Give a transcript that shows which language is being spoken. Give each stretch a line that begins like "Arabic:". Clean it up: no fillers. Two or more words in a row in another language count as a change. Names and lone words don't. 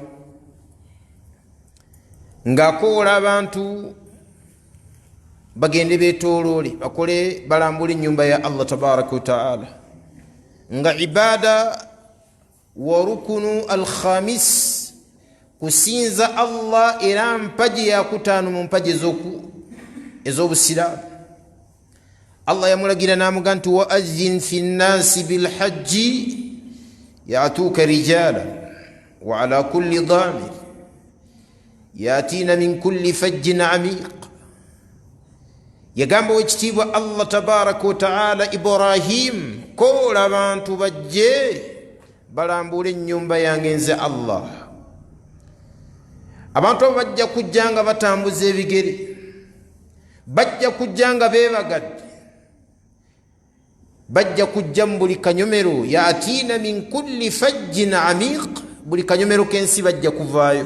Ganda: ng'akola abantu bagende beetooloole bakole balambule ennyumba ya Allah
Arabic: تبارك وتعالى
Ganda: nga
Arabic: عبادة و ركن الخامس
Ganda: kusinza Allah era mpaji yakutaano mu mpaji ez'obusiraamu. Allah yamulagira n'amuga nti
Arabic: وأذن في الناس بالحج يأتوك رجالا وعلى كل ضامر يأتين من كل فج عميق.
Ganda: yagamba wekitiibwa Allah
Arabic: تبارك وتعالى
Ganda: Ibrahim kola abantu bajje balambule ennyumba yange nze Allah. abantu abo bajja kujja nga batambuza ebigere, bajja kujja nga beebagadde, bajja kujja mu buli kanyomero
Arabic: يأتين من كل فج عميق,
Ganda: buli kanyomero k'ensi bajja kuvaayo.